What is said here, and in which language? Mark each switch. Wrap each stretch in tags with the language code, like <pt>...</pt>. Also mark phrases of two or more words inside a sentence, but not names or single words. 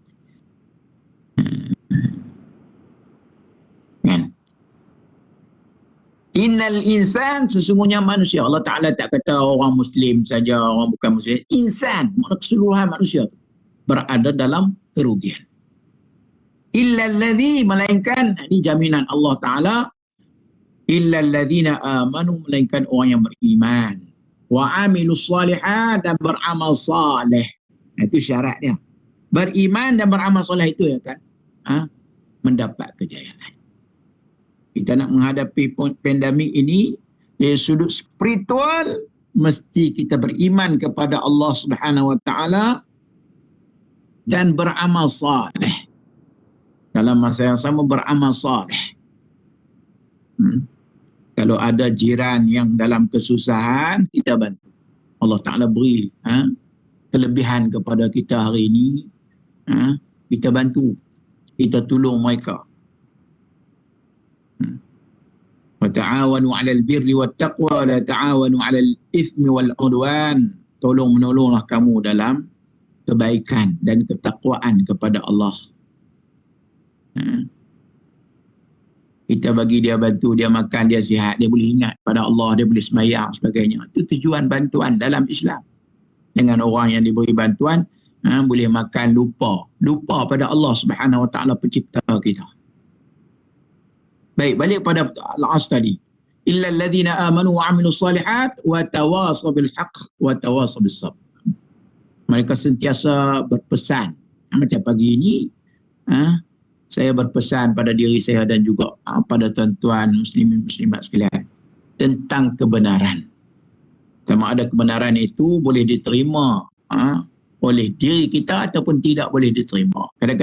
<ms>Kan?</ms> <ar>إن الإنسان,</ar> <ms>sesungguhnya manusia.</ms> <ar>الله تعالى</ar> <ms>tak kata orang Muslim saja, orang bukan Muslim. Insan, makna keseluruhan manusia berada dalam kerugian.</ms> <ar>إلا الذي,</ar> <ms>melainkan, ini jaminan</ms> <ar>الله تعالى, إلا الذين آمنوا,</ar> <ms>melainkan orang yang beriman.</ms> <ar>وعملوا الصالحات,</ar> <ms>dan beramal salih. Itu syarat dia. Beriman dan beramal salih itu ya kan, mendapat kejayaan. Kita nak menghadapi pandemik ini dari sudut spiritual, mesti kita beriman kepada</ms> <ar>الله سبحانه وتعالى</ar> <ms>dan beramal saleh. Dalam masa yang sama beramal saleh. Kalau ada jiran yang dalam kesusahan, kita bantu.</ms> <ar>الله تعالى</ar> <ms>beri kelebihan kepada kita hari ini, kita bantu, kita tolong mereka.</ms> <ar>وتعاونوا على البر والتقوى ولا تعاونوا على الإثم والعدوان.</ar> <ms>Tolong menolonglah kamu dalam kebaikan dan ketakwaan kepada Allah. Kita bagi dia, bantu dia makan, dia sihat, dia boleh ingat pada Allah, dia boleh sembahyang sebagainya. Itu tujuan bantuan dalam Islam. Dengan orang yang diberi bantuan boleh makan lupa pada</ms> <ar>الله سبحانه وتعالى</ar> <ms>pencipta kita. Baik, balik pada Al-Asr tadi.</ms> <ar>إلا الذين آمنوا وعملوا الصالحات وتواصوا بالحق وتواصوا بالصبر.</ar> <ms>Mereka sentiasa berpesan. Macam pagi ini saya berpesan pada diri saya dan juga pada tuan-tuan</ms> <ar>مسلمين مسلمات</ar> <ms>sekalian tentang kebenaran. Sama ada kebenaran itu boleh diterima oleh diri kita ataupun tidak boleh diterima.</ms>